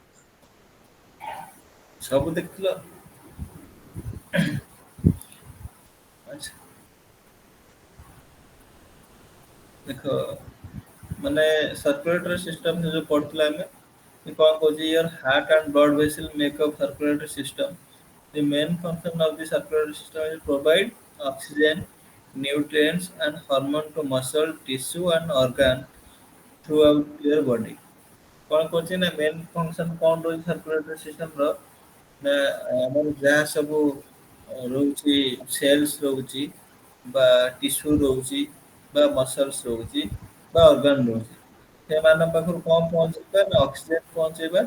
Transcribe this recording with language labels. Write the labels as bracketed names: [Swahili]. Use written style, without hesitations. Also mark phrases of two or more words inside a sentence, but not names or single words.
[Odia] ସବୁ ଦେଖିଥିଲ? ଆଚ୍ଛା। ଦେଖ ମାନେ [English] circulatory system [Odia] ଯୋଉ ପଢୁଥିଲେ ଆମେ କଣ କହୁଛି [English] your heart and blood vessel make up circulatory system. The main function of the circulatory system is provide oxygen, nutrients and hormone to muscle, tissue and organ throughout your body. [Odia] କଣ କରୁଛି ନା [English] main function [Odia] କଣ ରହୁଛି [English] circulatory system [Odia] ର ନା ଆମର ଯାହା ସବୁ ରହୁଛି ସେଲ୍ସ ରହୁଛି ବା ଟିସ୍ୟୁ ରହୁଛି ବା ମସଲ୍ସ ରହୁଛି ବା ଅର୍ଗାନ ରହୁଛି ସେମାନଙ୍କ ପାଖରୁ କଣ ପହଞ୍ଚିବା ନା ଅକ୍ସିଜେନ ପହଞ୍ଚେଇବା